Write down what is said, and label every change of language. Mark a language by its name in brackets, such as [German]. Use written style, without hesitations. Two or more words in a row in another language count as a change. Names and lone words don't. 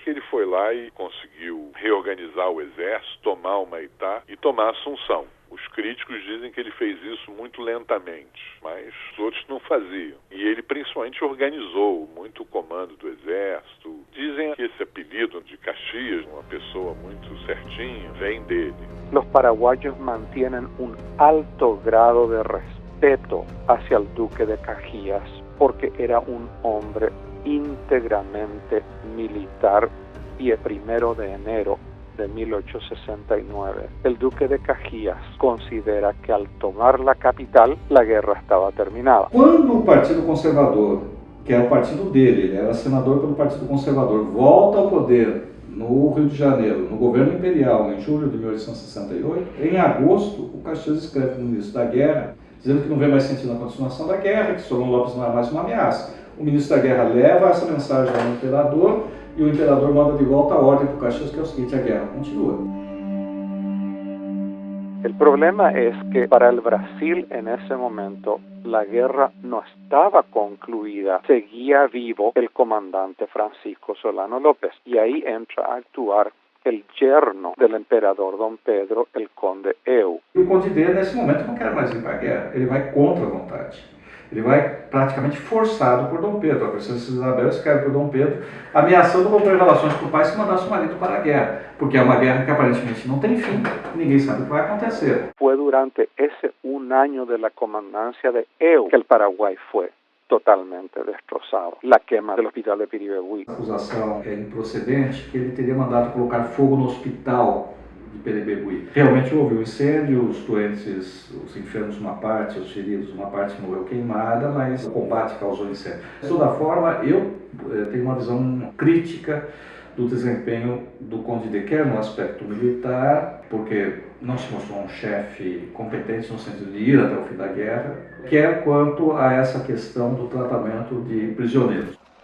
[Portuguese] Ele foi lá e conseguiu reorganizar o exército, tomar o Maitá e tomar Assunção. Os críticos dizem que ele fez isso muito lentamente, mas os outros não faziam. E ele principalmente organizou muito o comando do exército. Dizem que esse apelido de Caxias, uma pessoa muito certinha, vem dele. [Spanish] Los paraguayos mantienen un alto grado de respeto hacia el duque de Caxias porque era un hombre íntegramente militar y el 1 de enero de 1869, el duque de Caxias considera que al tomar la capital, la guerra estaba terminada. [Portuguese] Quando o Partido Conservador, que é o partido dele, ele era senador pelo Partido Conservador, volta ao poder no Rio de Janeiro, no governo imperial, em julho de 1868, em agosto, o Caxias escreve no início da guerra, dizendo que não vê mais sentido na continuação da guerra, que Solon Lopes não é mais uma ameaça. O ministro da guerra leva essa mensagem ao imperador, e o imperador manda de volta a ordem para o Caxias, que é o seguinte: a guerra continua. [Spanish] El problema es que para el Brasil en ese momento la guerra no estaba concluida, seguía vivo el comandante Francisco Solano López y ahí entra a actuar el yerno del emperador Dom Pedro, el conde Eu. [Portuguese] E o conde D, nesse momento, não quer mais ir para a guerra, ele vai contra a vontade. Ele vai praticamente forçado por Dom Pedro. A princesa Isabel escreve por Dom Pedro, ameaçando romper relações com o pai se mandasse o marido para a guerra, porque é uma guerra que aparentemente não tem fim, ninguém sabe o que vai acontecer. Foi durante esse ano [Spanish] de la comandancia de Eu que el Paraguay fue totalmente destrozado. La quema del hospital de Piribegui. [Portuguese] A acusação é improcedente que ele teria mandado colocar fogo no hospital de Piribegui. Realmente houve um incêndio, os doentes, os enfermos uma parte, os feridos uma parte morreu queimada, mas o combate causou incêndio. De toda forma, eu tenho uma visão crítica do desempenho do Conde D, quer no aspecto militar, porque não se mostrou um chefe competente no sentido de ir até o fim da guerra, quer quanto a essa questão do tratamento de prisioneiros.